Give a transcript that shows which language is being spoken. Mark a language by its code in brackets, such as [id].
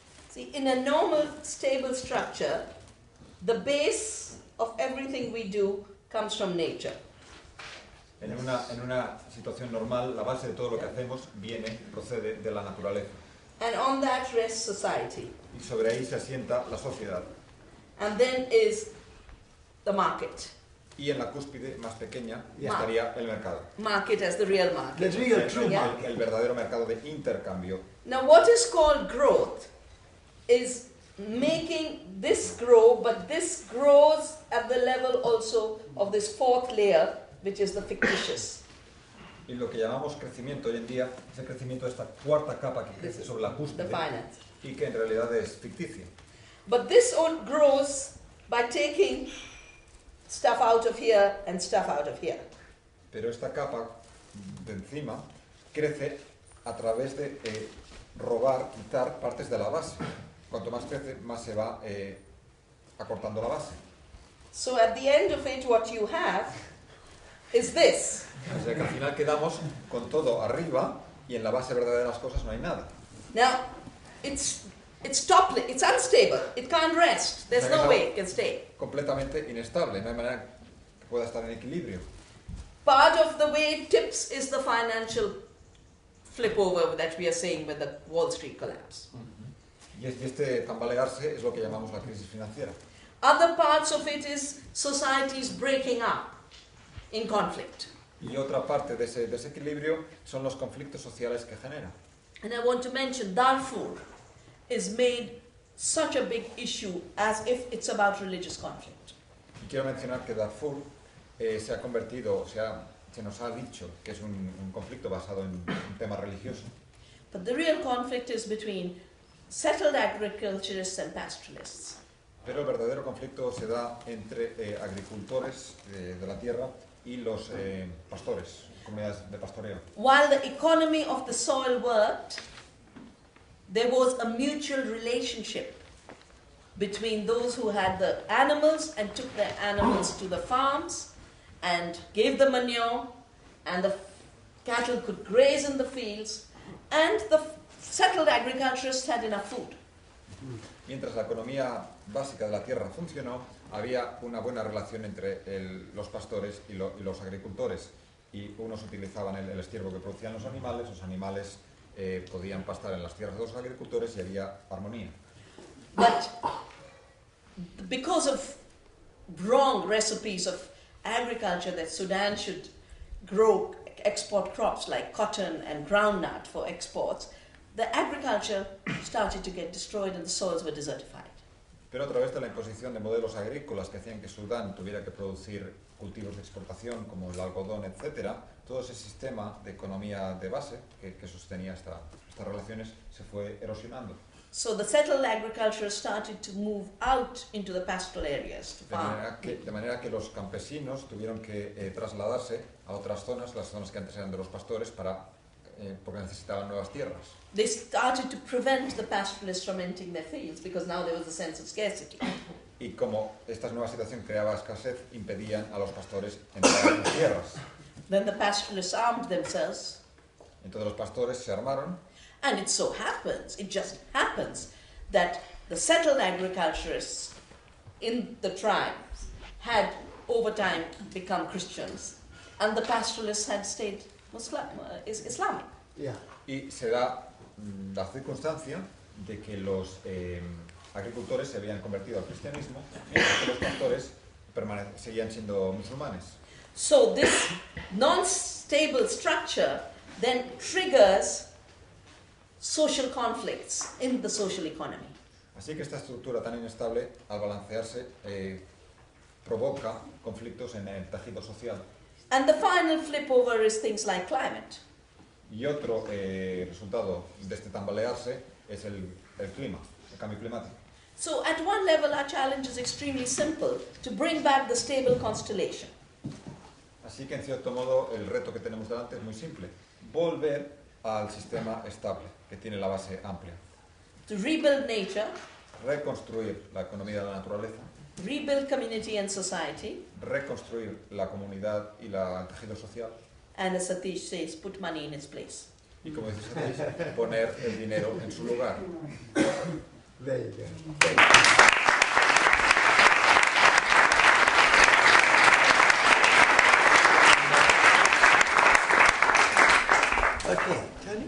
[en] See, in a normal, stable structure, the base of everything we do comes from nature. [es] En una situación normal, la base de todo lo que hacemos procede de la naturaleza. [en] And on that rests society. [es] Y sobre ahí se asienta la sociedad. [en] And then is the market. [es] Y en la cúspide más pequeña estaría el mercado. [en] Market as the real market. The real, true market. [es] El verdadero mercado de intercambio. [en] Now, what is called growth is making this grow, but this grows at the level also of this fourth layer, which is the fictitious. [es] Y lo que llamamos crecimiento hoy en día es el crecimiento de esta cuarta capa que crece sobre la [en] The [es] cúspide [en] finance. [es] y que en realidad es ficticia. [en] But this all grows by taking stuff out of here and stuff out of here. [es] Pero esta capa de encima crece a través de robar, quitar partes de la base. Cuanto más crece, más se va acortando la base. [en] So at the end of it, what you have is this. [es] O sea que al final quedamos con todo arriba y en la base verdadera de las cosas no hay nada. [en] Now, it's unstable. It can't rest. There's no way it can stay. [es] Completamente inestable, no hay manera que pueda estar en equilibrio. [en] Part of the way it tips is the financial flip over that we are seeing with the Wall Street collapse. [es] Y este tambalearse es lo que llamamos la crisis financiera. [en] Other parts of it is societies breaking up in conflict. [es] Y otra parte de ese desequilibrio son los conflictos sociales que genera. [en] And I want to mention Darfur is made such a big issue as if it's about religious conflict. [es] Y quiero mencionar que Darfur se ha convertido, se nos ha dicho que es un conflicto basado en un tema religioso. [en] But the real conflict is between settled agriculturists and pastoralists. [es] Pero el verdadero conflicto se da entre agricultores de la tierra y los pastores, comunidades de pastoreo. [en] While the economy of the soil worked, there was a mutual relationship between those who had the animals and took their animals to the farms and gave them manure, and the cattle could graze in the fields, and the settled agriculturists had enough food. [es] Mientras la economía básica de la tierra funcionó, había una buena relación entre los pastores y los agricultores. Y unos utilizaban el estiércol que producían los animales podían pastar en las tierras de los agricultores y había armonía. [en] But because of wrong recipes of agriculture, that Sudan should grow export crops like cotton and groundnut for exports, the agriculture started to get destroyed and the soils were desertified. [es] Pero a través de la imposición de modelos agrícolas que hacían que Sudán tuviera que producir cultivos de exportación como el algodón, etc., todo ese sistema de economía de base que sostenía estas relaciones se fue erosionando. [en] So the settled agriculture started to move out into the pastoral areas to farm. [es] De manera que los campesinos tuvieron que trasladarse a otras zonas, las zonas que antes eran de los pastores, porque necesitaban nuevas tierras. [en] They started to prevent the pastoralists from entering their fields because now there was a sense of scarcity. [es] Y como esta nueva situación creaba escasez, impedían a los pastores entrar en las tierras. [en] Then the pastoralists armed themselves [es] Entonces los pastores se armaron [en] And it so happens, it just happens, that the settled agriculturists in the tribes had over time become Christians, and the pastoralists had stayed Islamic. Yeah. [es] Y se da la circunstancia de que los agricultores se habían convertido al cristianismo, mientras que los pastores seguían siendo musulmanes. [en] So this non-stable structure then triggers social conflicts in the social economy. [es] Así que esta estructura tan inestable, al balancearse, provoca conflictos en el tejido social. [en] And the final flip over is things like climate. [es] Y otro resultado de este tambalearse es el clima, el cambio climático. [en] So at one level our challenge is extremely simple, to bring back the stable constellation. [es] Así que en cierto modo el reto que tenemos delante es muy simple, volver al sistema estable, que tiene la base amplia. [en] To rebuild nature, [es] Reconstruir la economía de la naturaleza, [en] rebuild community and society, [es] reconstruir la comunidad y el tejido social, [en] and as Satish says, put money in its place. [es] y como dice Satish, poner el dinero en su lugar. [en] There you go. Okay, Tony?